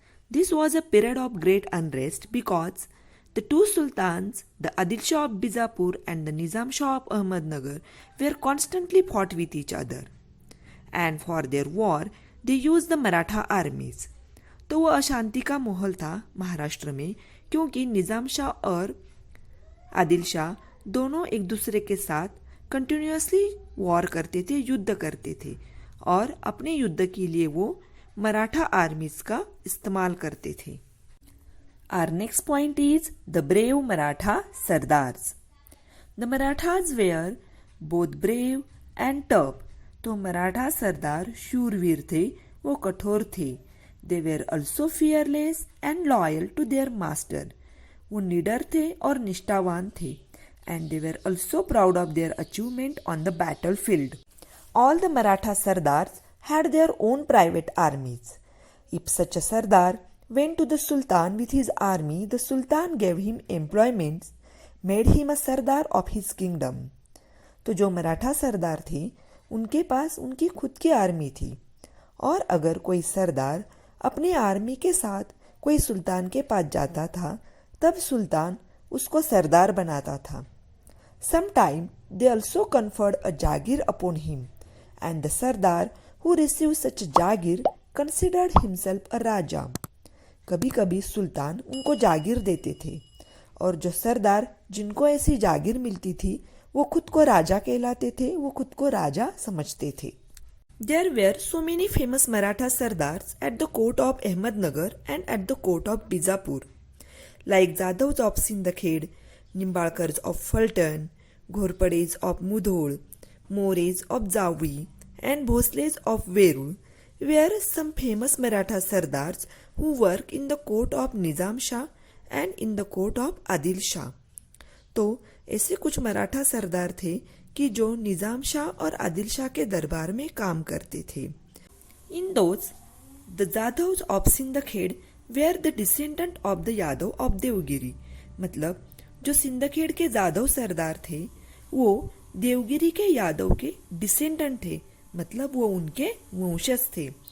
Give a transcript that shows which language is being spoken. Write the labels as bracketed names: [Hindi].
[English] This was a period of great unrest because the two sultans, the Adil Shah of Bijapur and the Nizam Shah of Ahmednagar, were constantly fought with each other. And for their war, they used the Maratha armies. [Hindi] तो वो अशांति का माहौल था महाराष्ट्र में क्योंकि निज़ाम शाह और आदिल शाह दोनों एक दूसरे के साथ कंटिन्यूअसली वॉर करते थे, युद्ध करते थे और अपने युद्ध के लिए वो मराठा आर्मीज का इस्तेमाल करते थे. [English] Our next point is the brave Maratha Sardars. The Marathas were both brave and tough. [Hindi] तो मराठा सरदार शूरवीर थे, वो कठोर थे. [English] They were also fearless and loyal to their master. [Hindi] वो निडर थे और निष्ठावान थे. [English] And they were also proud of their achievement on the battlefield. All the Maratha Sardars had their own private armies. If such a Sardar went to the Sultan with his army, the Sultan gave him employments, made him a Sardar of his kingdom. [Hindi] तो जो मराठा सरदार थे उनके पास उनकी खुद की army थी और अगर कोई सरदार अपनी आर्मी के साथ कोई सुल्तान के पास जाता था तब सुल्तान उसको सरदार बनाता था. [English] Sometime they also conferred a jagir upon him and the sardar who received such a jagir considered himself a raja. [Hindi] कभी कभी सुल्तान उनको जागीर देते थे और जो सरदार जिनको ऐसी जागीर मिलती थी वो खुद को राजा कहलाते थे, वो खुद को राजा समझते थे. [English] There were so many famous Maratha Sardars at the court of Ahmednagar and at the court of Bijapur, like Jadavs of Sindakhed, Nimbalkars of Fulton, Ghorpades of Mudhol, Mores of Jawi, and Bhosles of Verul, were some famous Maratha Sardars who work in the court of Nizam Shah and in the court of Adil Shah. [Hindi] तो ऐसे कुछ मराठा सरदार थे कि जो निज़ाम शाह और आदिल शाह के दरबार में काम करते थे. [English] In those the Jadhavs of Sindkhed were the descendant of the Yadav of Devagiri. [Hindi] मतलब जो सिंदखेड़ के जाधव सरदार थे वो देवगिरी के यादव के डिसेंडेंट थे, मतलब वो उनके वंशज थे.